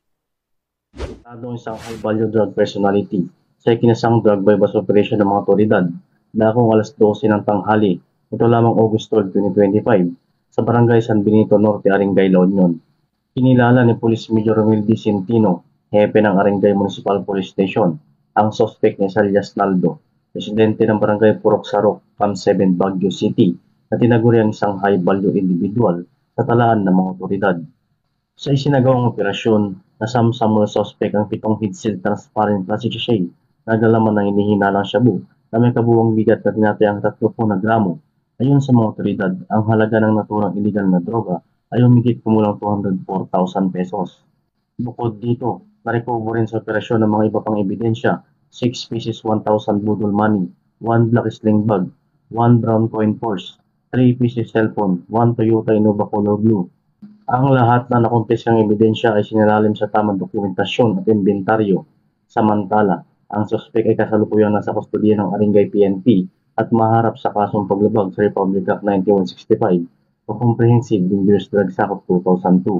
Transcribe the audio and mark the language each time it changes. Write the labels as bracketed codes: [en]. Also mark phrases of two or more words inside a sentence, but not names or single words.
[tl] Arestado isang [en] high-value drug personality [tl] sa ikinasang [en] drug buy bust operation [tl] ng mga otoridad dakong alas 12 ng tanghali, ito lamang August 12, 2025, sa Barangay San Benito Norte, Aringay, La Union. Kinilala ni Police Major Romel D. Centino, hepe ng Aringay Municipal Police Station, ang suspect ni Salias Naldo, residente ng Barangay Purok Sarok, Cam 7, Baguio City, na tinaguri ang isang [en] high-value individual [tl] sa talaan ng mga otoridad. Sa isinagawang operasyon, nasamsam ng suspect ang 7 [en] head-seal transparent plastic sachet [tl] na naglaman ng hinihinalang shabu na may kabuuang bigat na tinatayang 30 na gramo. Ayon sa mga otoridad, ang halaga ng naturang illegal na droga ay humigit kumulang 204,000 pesos. Bukod dito, na-recover rin sa operasyon ng mga iba pang ebidensya, 6 pieces 1,000 budol money, 1 [en] black sling bag, [tl] 1 [en] brown coin purse, [tl] 3 [en] pieces cellphone, [tl] 1 Toyota Innova [en] color blue. [tl] Ang lahat na nakumpiskang ebidensya ay sinalalim sa tamang dokumentasyon at inventaryo. Samantala, ang suspek ay kasalukuyang nasa kustodiya ng Aringay PNP at maharap sa kasong paglabag sa Republic Act 9165 o Comprehensive Dangerous Drugs Act of 2002.